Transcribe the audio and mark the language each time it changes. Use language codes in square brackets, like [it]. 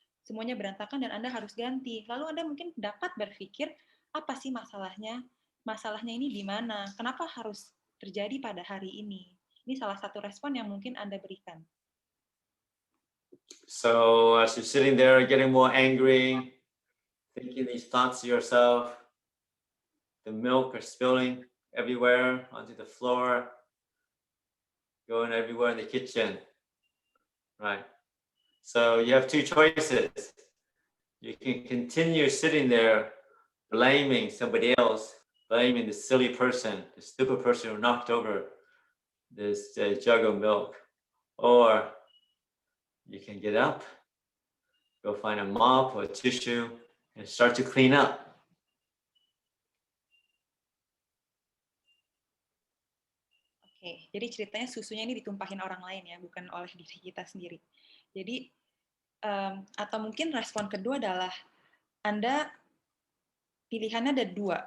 [id] Semuanya berantakan dan Anda harus ganti. Lalu Anda mungkin dapat berpikir, apa sih masalahnya? Masalahnya ini di mana? Kenapa harus terjadi pada hari ini? Ini salah satu respon yang mungkin Anda berikan. [en] So as you're sitting there getting more angry, thinking these thoughts to yourself, the milk is spilling everywhere onto the floor, going everywhere in the kitchen, right? So you have two choices. You can continue sitting there blaming somebody else, blaming the silly person, the stupid person who knocked over this jug of milk. Or you can get up, go find a mop or a tissue, and start to clean up. [id] Oke, jadi ceritanya susunya ini ditumpahin orang lain ya, bukan oleh diri kita sendiri. Jadi, atau mungkin respon kedua adalah Anda pilihannya ada dua.